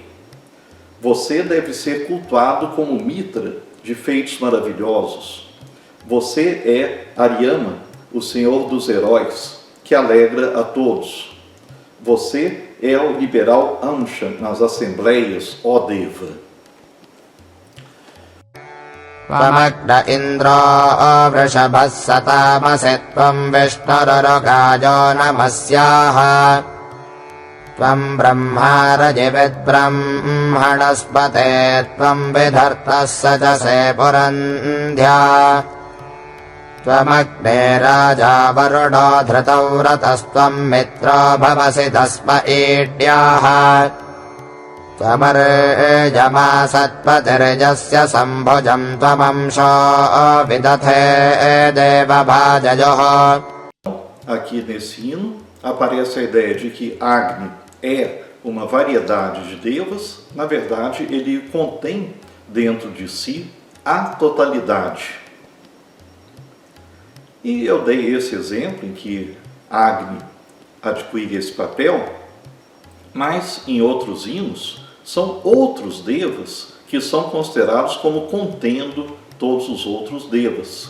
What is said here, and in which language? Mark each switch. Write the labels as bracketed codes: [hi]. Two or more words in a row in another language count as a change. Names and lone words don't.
[pt] Você deve ser cultuado como Mitra, de feitos maravilhosos. Você é Aryama, o senhor dos heróis, que alegra a todos. Você é o liberal Amsha nas assembleias, ó Deva. [sa] Tvamagda Indra Vrishabhas Satamasi Tvam Vishnururugajo Namasyaha Tvam Brahma Rajivid Brahmanaspate Tvam Vidhartas Sajase Purandhya Tvamagde Raja Varudo Dhritau Ratastvam Mitra Bhavasi Tasma Idyaha Tvamarjama Satpatirjasya Sambhujam Tvamamsho Vidathe Deva Bhajayoho. [pt] Aqui nesse hino aparece a ideia de que Agni é uma variedade de devas. Na verdade, ele contém dentro de si a totalidade. E eu dei esse exemplo em que Agni adquire esse papel, mas em outros hinos são outros devas que são considerados como contendo todos os outros devas.